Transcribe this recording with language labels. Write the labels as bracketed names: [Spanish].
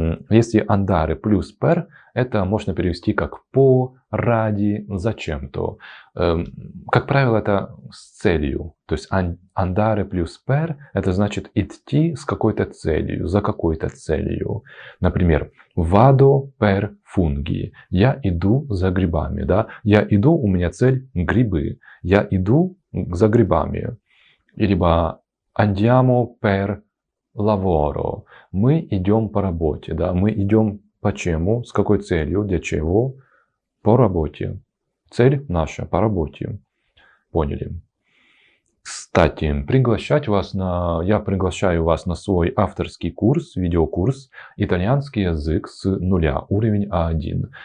[Russian] Если andare плюс per, это можно перевести как по, ради, зачем-то. Как правило, это с целью. То есть andare плюс per, это значит идти с какой-то целью, за какой-то целью. [Italian] Например, vado per funghi. [Russian] Я иду за грибами. Да? Я иду, у меня цель грибы. Я иду за грибами. Либо [Italian] andiamo per lavoro. [Russian] Мы идем по работе, да, мы идем почему, с какой целью, для чего? По работе. Цель наша по работе. Поняли? Кстати, я приглашаю вас на свой авторский курс, видеокурс «Итальянский язык с нуля», уровень А1.